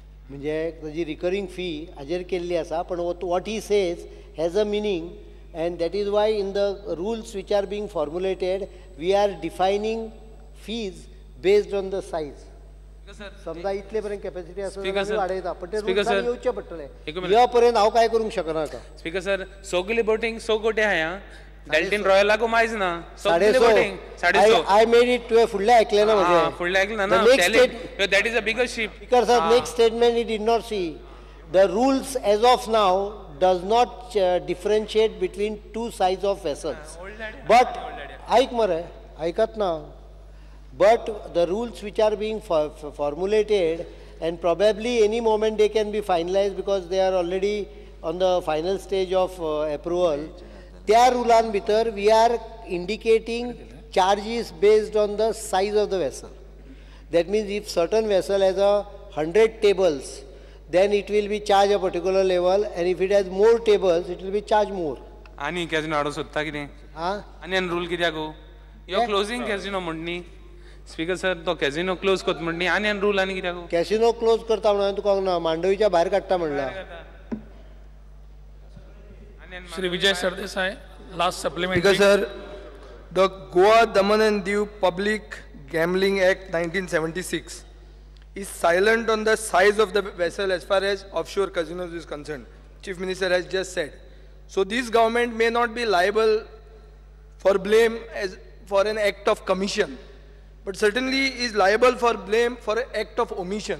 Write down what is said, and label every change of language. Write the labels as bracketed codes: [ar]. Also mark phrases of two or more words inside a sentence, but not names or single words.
[kok] म्हणजे ताजी [en] recurring fee [kok] हाजेर केल्ली आसा, पण [en] what he says has a meaning, and that is why in the rules which are being formulated we are defining fees based on the size. [kok] समजा इतले पर्यंत कॅपॅसिटी आसा वाडयता, पण ते रुल्सान येवचे पडटले. ह्या पर्यंत हांव काय करूंक शकना का? [en] speaker sir, [kok] सोगली बोटिंग 100 कोटी आहा. डेल्टिन रॉयलाक मायज ना. सोगली बोटिंग 150. [en] I made it to [kok] फुडले ऐकले ना म्हणजे. फुडले ऐकले ना. [en] That is a bigger ship. Speaker sir, next statement he did not see. The rules as of now does not differentiate between two sides of vessels. [kok] But ऐक मरे, ऐकत ना. [en] But the rules which are being formulated, and probably any moment they can be finalized because they are already on the final stage of approval. [kok] त्या rulan भितर [en] we are indicating charges based on the size of the vessel. That means if certain vessel has 100 tables, then it will be charged a particular level, and if it has more tables, it will be charged more. [kok] आणि कॅसिनो हाडो सोदता कितें? आनी रूल कित्याक गो? यो क्लोजिंग कॅसिनो म्हणनी. [en] speaker sir, [kok] तो कॅसिनो क्लोज करता म्हणनी आनी रूल आनी कित्याक गो? कॅसिनो क्लोज करता म्हणून तुका ना मांडवीच्या भायर काडटा म्हणला. श्री विजय सरदेसाय, [en] last supplement. Speaker sir, the Goa Daman and Diu Public Gambling Act 1976 is silent on the size of the vessel as far as offshore casinos is concerned. Chief Minister has just said. So this government may not be liable for blame as for an act of commission, but certainly is liable for blame for an act of omission.